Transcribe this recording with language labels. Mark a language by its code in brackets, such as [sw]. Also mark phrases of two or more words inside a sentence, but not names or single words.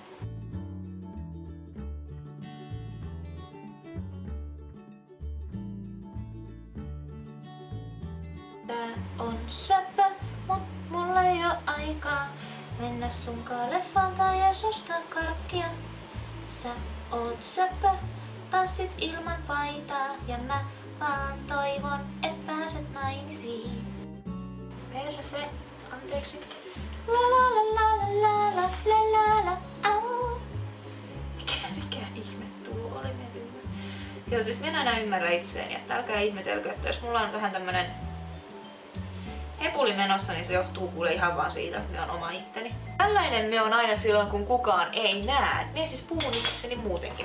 [fi] Tää on söpö, mut mulla ei oo aikaa mennä sunkaan leffaan tai edes ostaa karkkia. Sä oot söpö, tanssit ilman paitaa ja mä vaan toivon, et pääset naimisiin. Perse, anteeksi. La la la la la la la la la au. Mikä ihme tuo oli mennyt? Joo, siis minä enää ymmärrä itseäni, että älkää ihmetelkö, että jos mulla on vähän tämmönen hepuli menossa, niin se johtuu kuule ihan vaan siitä, että me on oma itteni. Tällainen me on aina silloin, kun kukaan ei näe. Mie siis puhun itseni muutenkin.